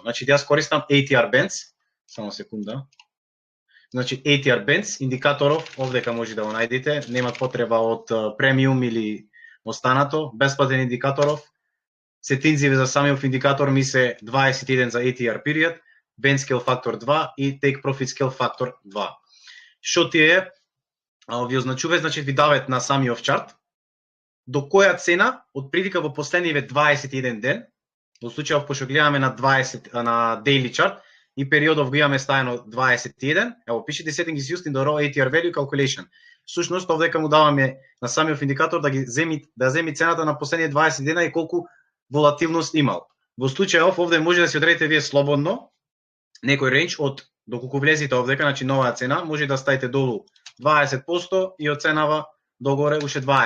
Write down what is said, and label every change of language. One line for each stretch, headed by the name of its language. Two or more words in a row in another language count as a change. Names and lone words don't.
Macedonian: Значи јас користам ATR Bands, само секунда. Значи ATR Bands, индикаторов, овдека може да го најдете, нема потреба од премиум или останато, бесплатен индикаторов. Сетинзиве за самиот индикатор ми се 21 за
English: ATR period, Band Scale Factor
Macedonian: 2 и
English: Take Profit Scale Factor
Macedonian: 2. Што тие ви означува, значи ви дават на самиот чарт до која цена од прилика во последниве 21 ден, во случајов пошто гледаме на 20 на
English: daily chart
Macedonian: и периодов го имаме ставено 21, ево пишете
English: setting is used in the raw ATR value calculation.
Macedonian: Сушност овдека му даваме на самиот индикатор да земи цената на последните 20 дена и колку волатилност имал. Во случајов овде може да се одредите вие слободно некој рейндж од доколку влезите овдека, значи новаа цена, може да ставите долу 20% и оценава догоре уште 20.